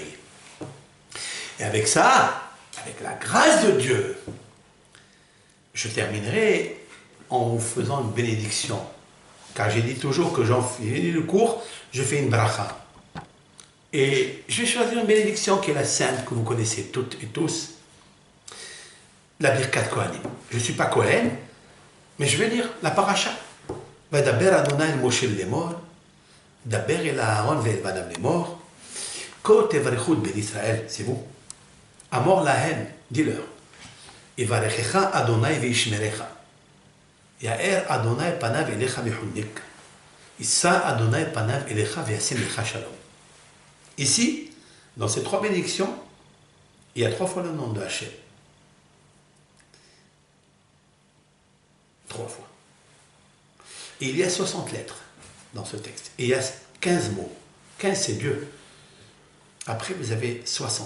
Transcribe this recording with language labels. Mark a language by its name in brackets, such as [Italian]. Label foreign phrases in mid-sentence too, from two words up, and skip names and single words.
[French] Et avec ça, avec la grâce de Dieu, je terminerai en vous faisant une bénédiction. Car j'ai dit toujours que j'en finis le cours, je fais une bracha. Et je vais choisir une bénédiction qui est la sainte, que vous connaissez toutes et tous, la Birkat Kohanim. Je ne suis pas Kohen, mais je vais lire la paracha. [Hebrew] וידבר אדוני אל משה לאמר, דבר אל אהרן ואל בניו לאמר, כה תברכו את בני ישראל, [French] c'est vous. [Hebrew] אמור להם, [French] dis-leur. [Hebrew] יברכך אדוני וישמרך. יאר אדוני פניו אליך ויחנך. ישא אדוני פניו אליך וישם לך שלום. [French] Ici, dans ces trois bénédictions, il y a 3 fois le nom de Hachem. 3 fois. Et il y a 60 lettres dans ce texte. Et il y a 15 mots. 15 c'est Dieu. Après vous avez 60.